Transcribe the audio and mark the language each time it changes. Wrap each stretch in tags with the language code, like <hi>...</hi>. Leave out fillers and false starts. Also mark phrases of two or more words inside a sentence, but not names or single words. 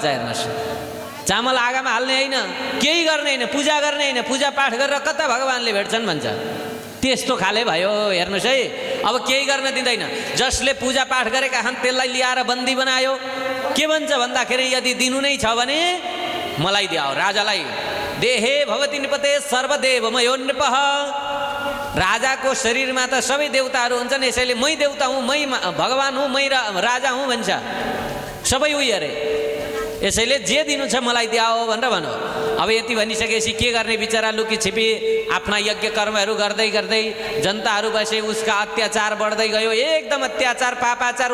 <ne>हेर्नुहोस्, चामल आगामा हाल्ने होइन, केही गर्ने होइन, पूजा गर्ने होइन, पूजा पाठ गरेर कता भगवान्ले भेट्छन् भन्छ। त्यस्तो खाले भयो। हेर्नुहोस् है, अब केही गर्न दिँदैन। जसले पूजा पाठ गरेका छन् त्यसलाई ल्याएर बन्दी बनायो। के भन्छ भन्दाखेरि यदि दिनु नै छ भने मलाई दियाओ।</ne> <sa>राजालाई देहे भवति निपते सर्वदेवमयो नृपः।</sa> <ne>राजाको शरीरमा त सबै देवताहरू हुन्छन्, यसैले मै देवता हुँ, मै भगवान हुँ, मै राजा हुँ भन्छ, सबै उही अरे। यसैले जे दिनु छ मलाई दियाओ भनेर भन्यो। अब यति भनिसकेपछि के गर्ने, बिचरा लुकी छिपी आफ्ना यज्ञ कर्महरू गर्दै गर्दै जनताहरू बसे, उसका अत्याचार बढ्दै गयो, एकदम अत्याचार पापाचार।</ne>